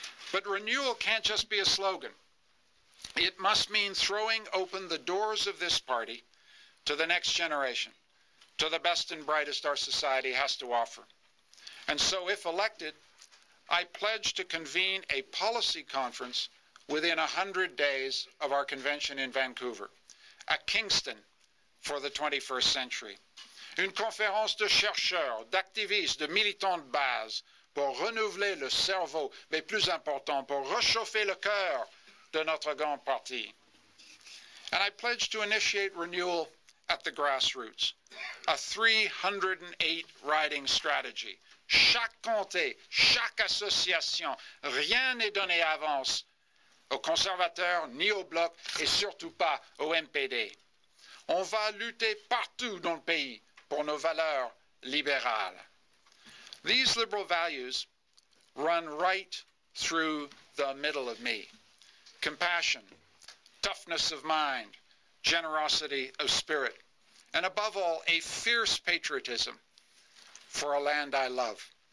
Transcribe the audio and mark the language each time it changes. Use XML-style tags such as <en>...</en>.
<en>But renewal can't just be a slogan. It must mean throwing open the doors of this party to the next generation, to the best and brightest our society has to offer. And so, if elected, I pledge to convene a policy conference within 100 days of our convention in Vancouver, at Kingston for the 21st century.</en> <fr>Une conférence de chercheurs, d'activistes, de militants de base pour renouveler le cerveau, mais plus important, pour réchauffer le cœur de notre grand parti.</fr> <en>And I pledge to initiate renewal at the grassroots, a 308 riding strategy.</en> <fr>Chaque comté, chaque association, rien n'est donné avance aux conservateurs, ni au Bloc, et surtout pas au MPD. On va lutter partout dans le pays pour nos valeurs libérales.</fr> <en>These liberal values run right through the middle of me. Compassion, toughness of mind, generosity of spirit, and above all, a fierce patriotism for a land I love.</en>